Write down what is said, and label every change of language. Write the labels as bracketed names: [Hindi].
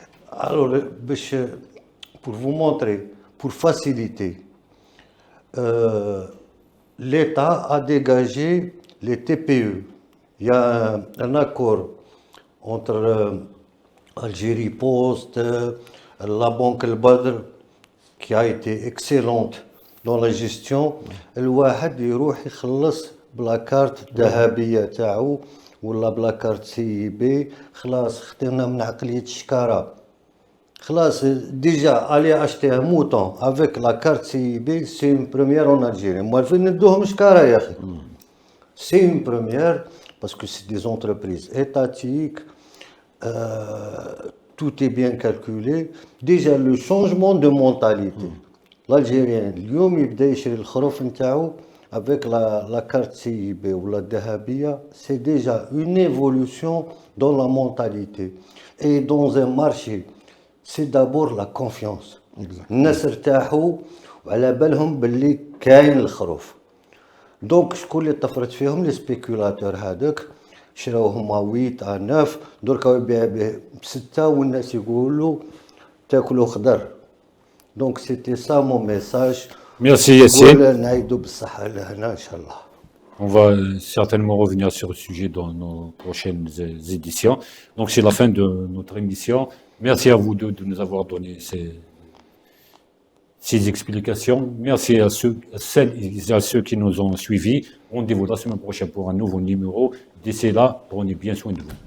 [French] Alors, pour vous montrer, pour faciliter, l'État a dégagé les TPE. Il y a un accord entre Algérie Post, la Banque El Badr, qui a été excellente dans la gestion. [Arabic] الواحد يروح يخلص بلا كارت ذهبية تاعو ولا بلا كارت CIB. خلاص خطينا من عقلية الشكارة. [French] خلاص, déjà, aller acheter un mouton avec la carte CIB, c'est une première en Algérie. Moi, je ne dois pas. C'est une première parce que c'est des entreprises étatiques, tout est bien calculé. Déjà, le changement de mentalité. L'Algérien, [Arabic] اليوم يبدا يشري الخروف نتاعو [French] avec la carte CIB ou la Dahabia, c'est déjà une évolution dans la mentalité. Et dans un marché, c'est d'abord la confiance. [Arabic] الناس ارتاحوا وعلى بالهم باللي كاين الخروف. دونك شكون اللي طفرت فيهم؟ لي سبيكولاتور هذاك شراو هما 8 à 9 دركا يبيع به ب6 والناس يقولوا تاكلوا خضر. [French] دونك سيتي سا مون ميساج. Merci Yassine. [Arabic] نعيدوا بالصحة لهنا إن شاء الله. [French] On va certainement revenir sur le sujet dans nos prochaines éditions. Donc c'est la fin de notre émission. Merci à vous deux de nous avoir donné ces explications. Merci à celles et à ceux qui nous ont suivis. Rendez-vous la semaine prochaine pour un nouveau numéro. D'ici là, prenez bien soin de vous.